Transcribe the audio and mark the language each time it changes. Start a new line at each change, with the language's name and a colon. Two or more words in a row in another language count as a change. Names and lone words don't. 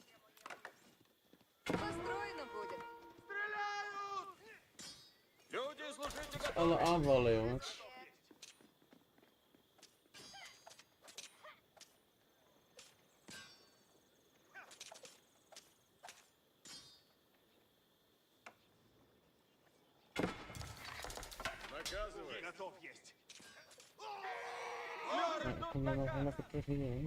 Russian: Построено будет. Стреляют! Люди, слушайте,
Dutch: Alle
Russian: готовы.
Dutch: aanvallen jongens.
Russian: Наказывай. Готов есть.
Dutch: Ja, ik kom er nog wel lekker terug hierheen.